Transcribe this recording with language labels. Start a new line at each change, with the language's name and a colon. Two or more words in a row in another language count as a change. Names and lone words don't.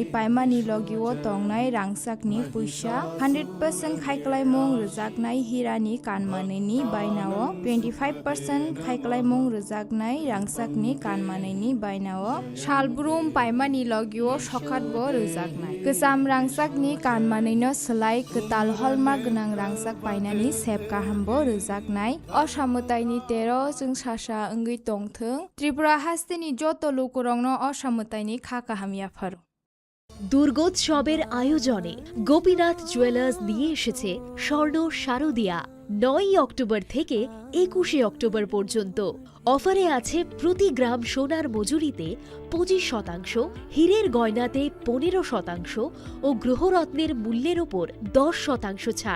Kok Borok: पायमानि लगिव तंनाय रांसाकनि पुइसा 100% खायखालायमुं रोजाकनाय हिरानि कानमानैनि बायनाव 25% खायखालायमुं रोजाक रांसाकनि कानमानैनि बायनाव शालब्रुम पायमानि लगिव सखातबो रोजाकनाय गोजाम रांसाकनि कानमानैनो सोलाय गोताल हलमार्क गोनां रांसाक बायनानि सेब गाहामबो रोजाकनाय असामुताइनि 13 जों सासा ओंगै तंथों त्रिपुरा हास्तेनि जत लोकरंनो असामुताइनि खाकाहामियाफोर।
Bangla: দুর্গোৎসবের আয়োজনে গোপীনাথ জুয়েলার্স নিয়ে এসেছে স্বর্ণ শারদিয়া। 9ই অক্টোবর থেকে 21শে অক্টোবর পর্যন্ত অফারে আছে প্রতি গ্রাম সোনার মজুরিতে 25%, হীরের গয়নাতে 15% ও গ্রহরত্নের মূল্যের ওপর 10% ছাড়।